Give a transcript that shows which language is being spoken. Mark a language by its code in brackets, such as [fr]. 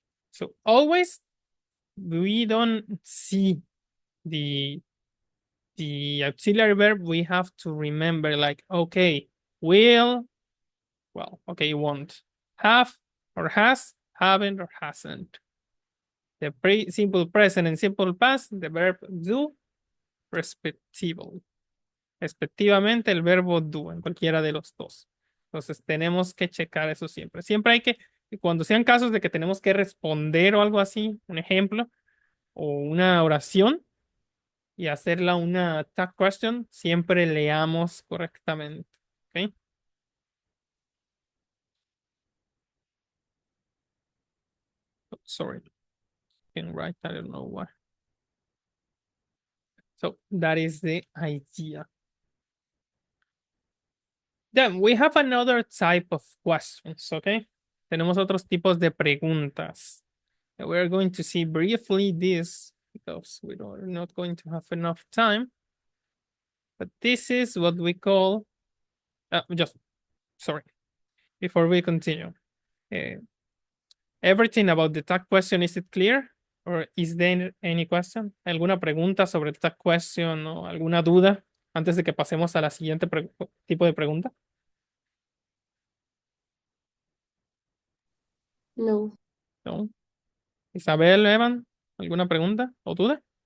[en] So always we don't see the auxiliary verb, we have to remember like, okay, will, well, okay, won't, have or has, haven't or hasn't. The simple present and simple past, the verb do, respectively. [es] Respectivamente, el verbo do, en cualquiera de los dos. Entonces, tenemos que checar eso siempre. Siempre hay que, cuando sean casos de que tenemos que responder o algo así, un ejemplo, o una oración, y hacerla una tag question, siempre leamos correctamente. ¿Ok? [en] Oh, sorry. Can write, I don't know why. So that is the idea. Then we have another type of questions, okay? [es] Tenemos otros tipos de preguntas. [en] And we're going to see briefly this because we're not going to have enough time. But this is what we call, sorry, before we continue. Everything about the tag question, is it clear? Or is there any question? [es] ¿Alguna pregunta sobre el tag question o alguna duda antes de que pasemos a la siguiente tipo de pregunta? No. No. Isabel, Evan, ¿alguna pregunta o duda?